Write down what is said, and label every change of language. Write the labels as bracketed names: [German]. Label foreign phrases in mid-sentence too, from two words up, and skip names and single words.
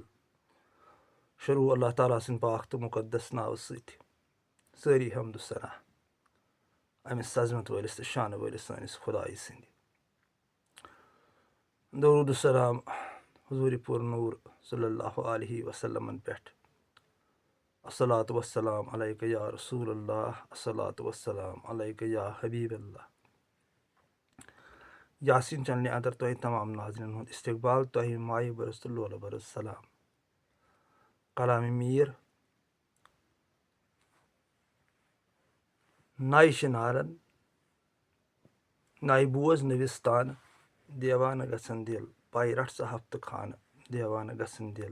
[Kashmiri] شروع اللہ تعالیٰ سٕنٛدِ پاک تہٕ مُقدس ناوٕ سۭتۍ. سٲری حمد و ثنا أمِس عظمت وٲلِس تہٕ شانہٕ وٲلِس سٲنِس خۄدایہِ سٕنٛدِ. درود السلام حضوٗرِ پوٗر نوٗر [Arabic] صلی اللہ علیہ وسلمن [Kashmiri] پٮ۪ٹھ. [Arabic] الصلاۃ والسلام علیکہ یا رسول اللہ، الصلاۃ والسلام علیکہ یا حبیب اللہ. [Kashmiri] یاسین چنلہِ اندر تۄہہِ تمام ناظرین ہُنٛد استقبال، تۄہہِ مایہِ برس تہٕ لولہٕ برس سلام. کلامِ میٖر نایہِ شِنارن نایہِ بوز نٔوِس تانہٕ دیوانہٕ گژھن دِل پایہِ رٹھ ژٕ ہفتہٕ خانہٕ دیوانہٕ گژھن دِل.